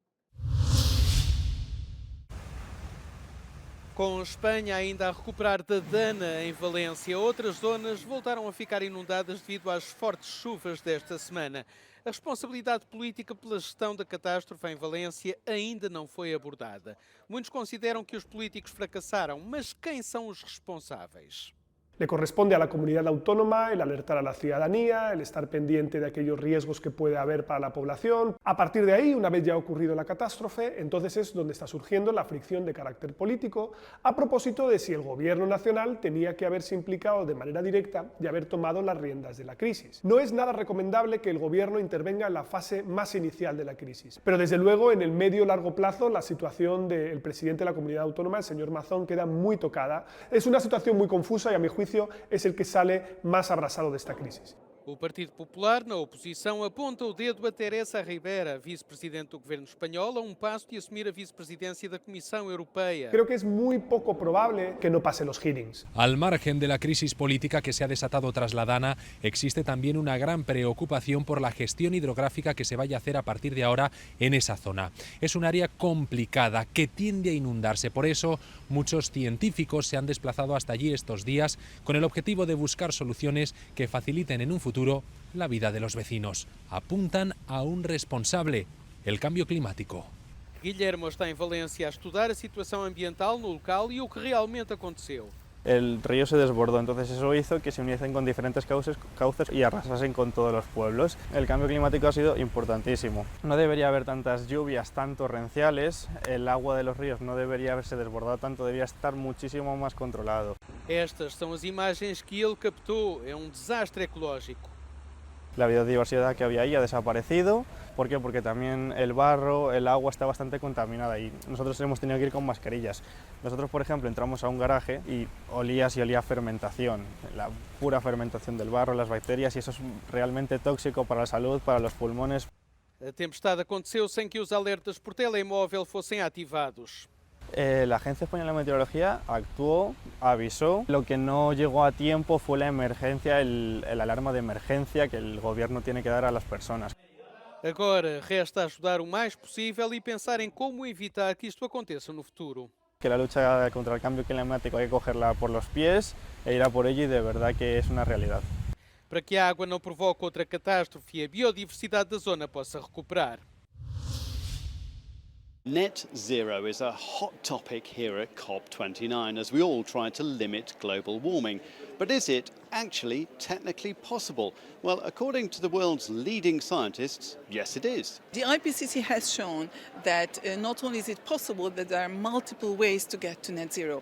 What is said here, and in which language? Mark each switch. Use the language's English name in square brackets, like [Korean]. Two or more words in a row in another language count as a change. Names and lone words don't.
[Portuguese] Com Espanha ainda a recuperar da Dana em Valência, outras zonas voltaram a ficar inundadas devido às fortes chuvas desta semana. A responsabilidade política pela gestão da catástrofe em Valência ainda não foi abordada. Muitos consideram que os políticos fracassaram, mas quem são os responsáveis? [Spanish] Le corresponde a la comunidad autónoma el alertar a la ciudadanía, el estar pendiente de aquellos riesgos que puede haber para la población. A partir de ahí, una vez ya ha ocurrido la catástrofe, entonces es donde está surgiendo la fricción de carácter político a propósito de si el gobierno nacional tenía que haberse implicado de manera directa y haber tomado las riendas de la crisis. No es nada recomendable que el gobierno intervenga en la fase más inicial de la crisis, pero desde luego en el medio largo plazo la situación del presidente de la comunidad autónoma, el señor Mazón, queda muy tocada. Es una situación muy confusa y a mi juicio es el que sale más abrasado de esta crisis. [Portuguese] O Partido Popular, na oposição, aponta o dedo a Teresa Ribera, vice-presidente do governo espanhol, a passo de assumir a vicepresidencia da [Spanish] Comisión Europea. Creo que es muy poco probable que no pase los hearings. Al margen de la crisis política que se ha desatado tras la Dana, existe también una gran preocupación por la gestión hidrográfica que se vaya a hacer a partir de ahora en esa zona. Es un área complicada que tiende a inundarse, por eso muchos científicos se han desplazado hasta allí estos días con el objetivo de buscar soluciones que faciliten en un futuro la vida de los vecinos. Apuntan a un responsable, el cambio climático. [Portuguese] Guilhermo está em Valência a estudar a situação ambiental no local e o que realmente aconteceu. [Spanish] El río se desbordó, entonces eso hizo que se uniesen con diferentes cauces y arrasasen con todos los pueblos. El cambio climático ha sido importantísimo. No debería haber tantas lluvias tan torrenciales, el agua de los ríos no debería haberse desbordado tanto, debería estar muchísimo más controlado. [Portuguese] Estas são as imagens que ele captou. É desastre ecológico. [Spanish] La biodiversidad que había ahí ha desaparecido. ¿Por qué? Porque también el barro, el agua está bastante contaminada y nosotros hemos tenido que ir con mascarillas. Nosotros, por ejemplo, entramos a un garaje y olía a fermentación, la pura fermentación del barro, las bacterias, y eso es realmente tóxico para la salud, para los pulmones. [Portuguese] A tempestade aconteceu sem que os alertas por telemóvel fossem ativados. [Spanish] La Agencia Española de Meteorología actuó, avisó. Lo que no llegó a tiempo fue la emergencia, el alarma de emergencia que el gobierno tiene que dar a las personas. [Portuguese] Agora resta ajudar o mais possível e pensar em como evitar que isto aconteça no futuro. [Spanish] Que la lucha contra el cambio climático hay que cogerla por los pies e ir a por ello, y de verdad que es una realidad. [Portuguese] Para que a água não provoque outra catástrofe e a biodiversidade da zona possa recuperar. [English] Net zero is a hot topic here at COP29 as we all try to limit global warming. But is it actually technically possible? Well, according to the world's leading scientists, yes it is. The IPCC has shown that not only is it possible, that there are multiple ways to get to net zero.